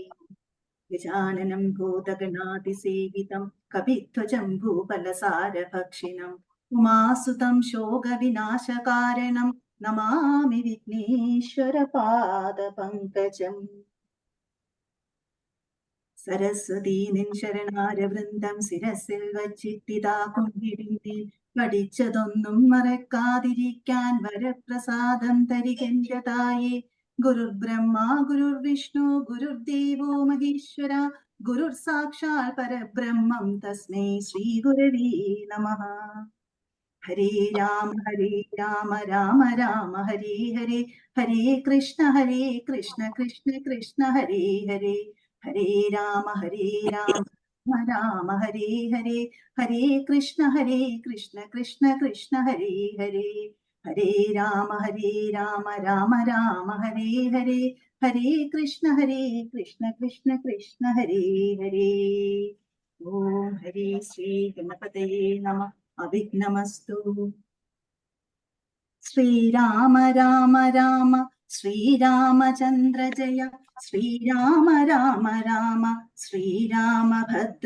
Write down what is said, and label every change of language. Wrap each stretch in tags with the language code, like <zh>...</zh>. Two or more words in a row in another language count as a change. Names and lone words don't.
<sa>गजाननं भूतगणातिसेवितं कपिध्वजम्बूफलसारभक्षिणम् उमासुतं शोकविनाशकारणं नमामि विघ्नेश्वरपादपङ्कजम्।</sa> <ml>सरस्वती നിൻ ശരണാരവൃന്ദം ശിരസിൽ വച്ചിട്ടിതാ കൊണ്ടിരുന്നേ, പഠിച്ചതൊന്നും മറക്കാതിരിക്കാൻ വരപ്രസാദം തരികെന്റെ തായേ.</ml> <sa>ഗുരുർബ്രഹ്മ ഗുരുർവിഷ്ണു ഗുരുർദേവോ മഹേശ്വര ഗുരുർ സാക്ഷാൽ പരബ്രഹ്മം തസ്മൈ ശ്രീ ഗുരവേ നമഃ. ഹരേ രാമ രാമ രാമ ഹരേ ഹരേ, ഹരേ കൃഷ്ണ കൃഷ്ണ കൃഷ്ണ ഹരേ ഹരേ, ഹരേ രാമ രാമ ഹരേ ഹരേ, ഹരേ കൃഷ്ണ കൃഷ്ണ കൃഷ്ണ ഹരേ ഹരേ, ഹരേ രാമ രാമ രാമ ഹരേ ഹരേ, ഹരേ കൃഷ്ണ കൃഷ്ണ കൃഷ്ണ ഹരേ ഹരേ. ഓം ഹരേ ശ്രീ ഗണപതയേ നമഃ. അവിഘ്നമസ്തു. ശ്രീരാമ രാമ രാമ ശ്രീരാമചന്ദ്ര ജയ, ശ്രീരാമ രാമ രാമ ശ്രീരാമഭദ്ര</sa>